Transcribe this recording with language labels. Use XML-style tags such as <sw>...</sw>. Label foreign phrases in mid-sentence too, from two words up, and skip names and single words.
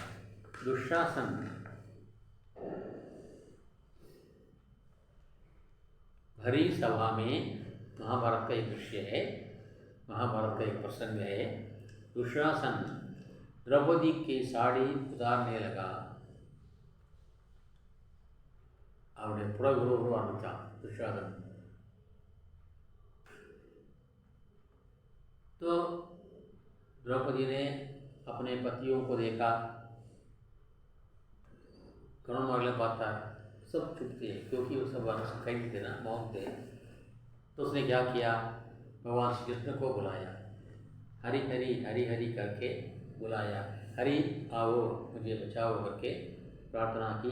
<hi>दुशासन भरी सभा में, महाभारत का एक दृश्य है, महाभारत का एक प्रसंग है. दुशासन द्रौपदी की साड़ी उतारने लगा.</hi> <ta>அவருடைய புடவை உருவ ஆரம்பித்தான் துஷாசன்.</ta> <hi>तो द्रौपदी ने अपने पतियों को देखा, कौन मांगले पाता सब चुप थे क्योंकि वो सब कैद थे ना, मौत थे। तो उसने क्या किया, भगवान श्री कृष्ण को बुलाया, हरि हरि हरि हरि करके बुलाया, हरि आओ मुझे बचाओ करके प्रार्थना की।</hi>